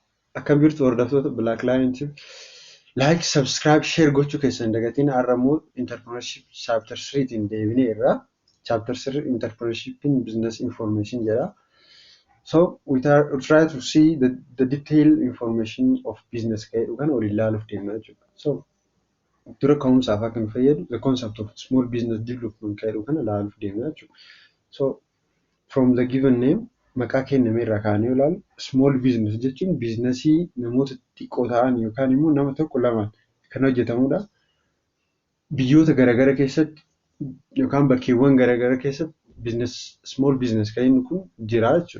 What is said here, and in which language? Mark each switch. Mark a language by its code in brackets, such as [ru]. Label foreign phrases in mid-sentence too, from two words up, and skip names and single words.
[om] Akkam jirtu hordoftoota Black Lion Tube. [en] Like, subscribe, share [om] gochuu keessan dagatiin har'ammoo [en] entrepreneurship chapter 3tiin [om] deebinee irraa [en] chapter 3 entrepreneurship in business information [om] jedha. [en] So we try to see the detailed information of business [om] ka'ee dhugan waliin ilaaluuf deemna jechuudha. So dura ka'umsaaf akka nu fayyadu [en] the concept of small business development [om] ka'ee dhugan ilaaluuf deemna jechuudha. [en] So from the given name [om] maqaa kenname irraa kaanee ilaalu [en] small business [om] jechuun biizinasii namoota xiqqoo ta'an yookaan immoo nama tokko lamaan kan hojjetamudha. Biyyoota garaagaraa keessatti yookaan bakkeewwan garaagaraa keessatti [en] small business [om] kan inni kun jira jechuudha.